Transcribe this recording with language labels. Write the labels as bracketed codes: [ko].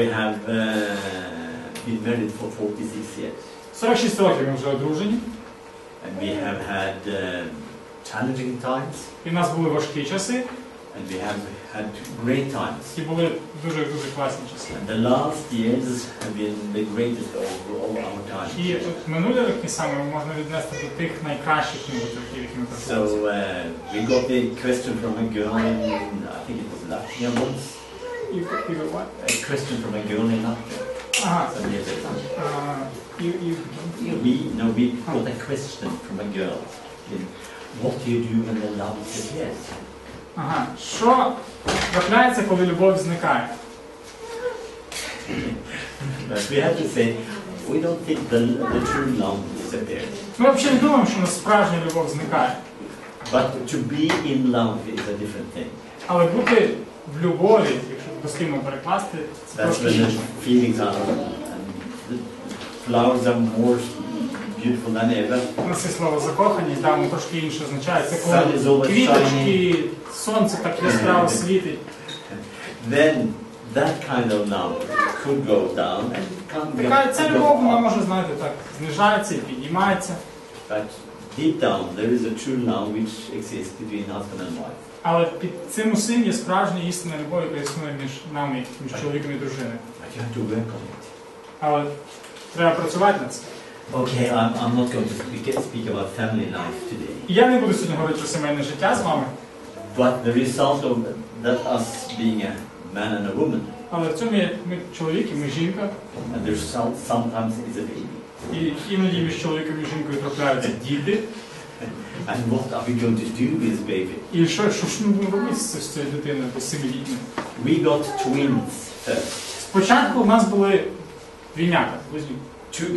[en] We have been married for 46 years. [uk] 46 років ми вже одружені. [en] And we have had challenging times. [uk] І в нас були важкі часи. [en] And we have had great times. [uk] І були дуже класні часи. [en] And the last years have been the greatest of all our times. [uk] І минулі роки саме можна віднести до тих найкращих років, які ми пройшли. [en] So we got the question from a girl in, I think it was Latvia once. You got what? A question from a girl in Latvia. Some years ago. We got a question from a girl. What do you do when the love says yes? [uk] Ага. Що трапляється, коли любов зникає? [en] We have to say, we don't think the true love disappears. [uk] Ми взагалі не думаємо, що справжня любов зникає. [en] But to be in love is a different thing. [uk] Але бути в любові, якщо дослівно перекласти, це трошки інше. [en] Feelings are, and the flowers are more beautiful than ever. [uk] У нас є слово закоханість, воно трошки інше означає. Це коли квіточки, сонце так яскраво світить. [en] Then that kind of love could go down and come. [uk] Ця любов, вона може, знаєте, так знижається і піднімається. [en] But deep down there is a true love which exists between husband and wife. [uk] Але під цим усім є справжня істинна любов, яка існує між нами, між чоловіком і дружиною. [en] But you have to work on it. [uk] Але треба працювати над цим. [en] Okay, I'm not going to speak about family life today. [uk] Я не буду сьогодні говорити про сімейне життя з вами. [en] But the result of that us being a man and a woman. [uk] Але в цьому є ми чоловік і ми жінка. [en] And the result sometimes is a baby. [uk] І іноді між чоловіком і жінкою трапляються діти. [en] And what are we going to do with this baby? [uk] І що ж ми будемо робити з цією дитиною, з 7-літньою? [en] We got twins first. [uk] Спочатку у нас були двійнята, близнюки.